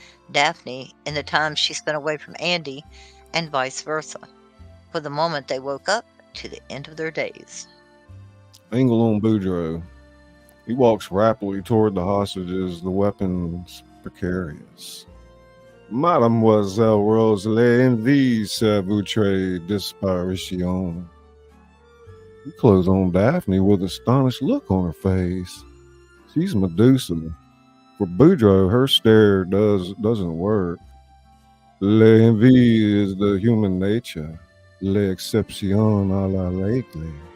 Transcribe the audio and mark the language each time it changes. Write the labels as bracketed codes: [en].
[en] Daphne, in the time she spent away from Andy, and vice versa, from the moment they woke up to the end of their days. Angle on Boudreaux. He walks rapidly toward the hostages, the weapons precarious. [fr] Mademoiselle Rose l'envie votre disparition. [en] We close on Daphne with astonished look on her face. She's Medusa. For Boudreaux, her stare doesn't work. L'envie is the human nature. [fr] L'exception à la règle.